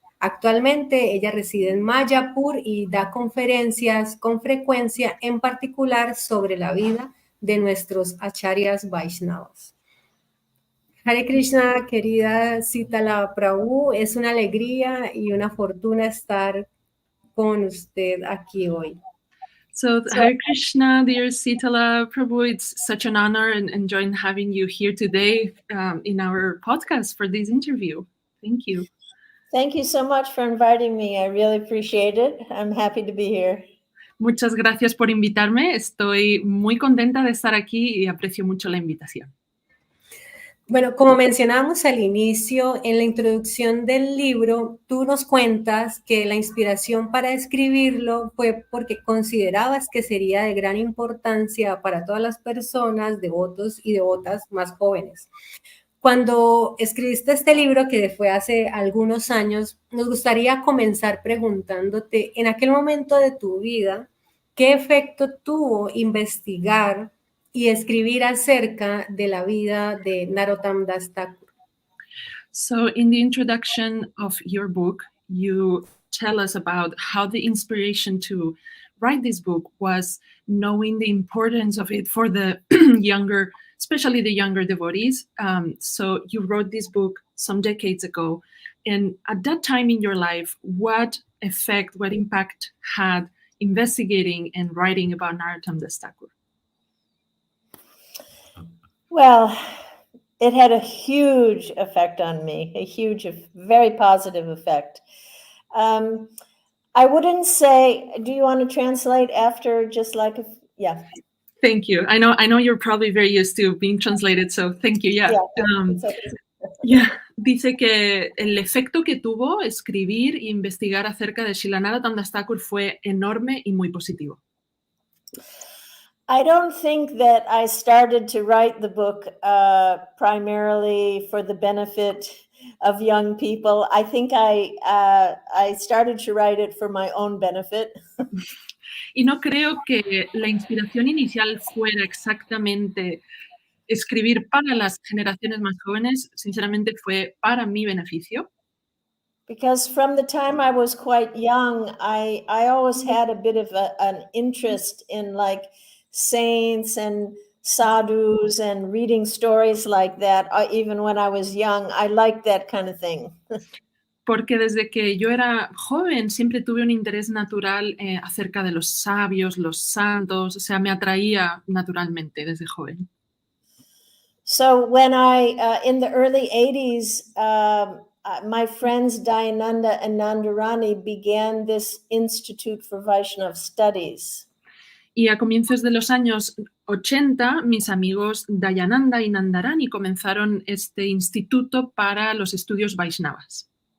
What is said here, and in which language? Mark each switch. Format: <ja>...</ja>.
<es>Actualmente ella reside en Mayapur y da conferencias con frecuencia, en particular sobre la vida de nuestros acharyas Vaishnavas. Hare Krishna, querida Sitala Prabhu, es una alegría y una fortuna estar con usted aquí hoy.</es> <en>So Hare Krishna, dear Sitala Prabhu, it's such an honor and enjoying having you here today in our podcast for this interview. Thank you. Thank you so much for inviting me. I really appreciate it. I'm happy to be here.</en> <es>Muchas gracias por invitarme. Estoy muy contenta de estar aquí y aprecio mucho la invitación. Bueno, como mencionamos al inicio, en la introducción del libro, tú nos cuentas que la inspiración para escribirlo fue porque considerabas que sería de gran importancia para todas las personas, devotos y devotas más jóvenes. Cuando escribiste este libro, que fue hace algunos años, nos gustaría comenzar preguntándote, en aquel momento de tu vida, ¿qué efecto tuvo investigar y escribir acerca de la vida de Narottam Das Thakur?</es> <en>So in the introduction of your book, you tell us about how the inspiration to write this book was knowing the importance of it for the younger, especially the younger devotees. So you wrote this book some decades ago. And at that time in your life, what effect, what impact had investigating and writing about Narottam Das Thakur? Well, it had a huge effect on me, a huge, very positive effect. I wouldn't say, do you want to translate after just like, yeah. Thank you. I know you're probably very used to being translated, so thank you. Yeah. Okay.</en> <es>Dice que el efecto que tuvo escribir e investigar acerca de Shilanara Thakur fue enorme y muy positivo.</es> <en>I don't think that I started to write the book primarily for the benefit of young people. I think I started to write it for my own benefit.</en> <es>Y no creo que la inspiración inicial fuera exactamente escribir para las generaciones más jóvenes, sinceramente fue para mi beneficio.</es> <en>Because from the time I was quite young, I always had a bit of an interest in like saints and sadhus and reading stories like that. Even when I was young, I liked that kind of thing.</en> <es>Porque desde que yo era joven siempre tuve un interés natural acerca de los sabios, los santos, o sea, me atraía naturalmente desde joven.</es> <en>So when in the early 80s, my friends Dayananda and Nandarani began this Institute for Vaishnava Studies.</en> <es>Y a comienzos de los años 80, mis amigos Dayananda y Nandarani comenzaron este instituto para los estudios Vaishnavas.</es>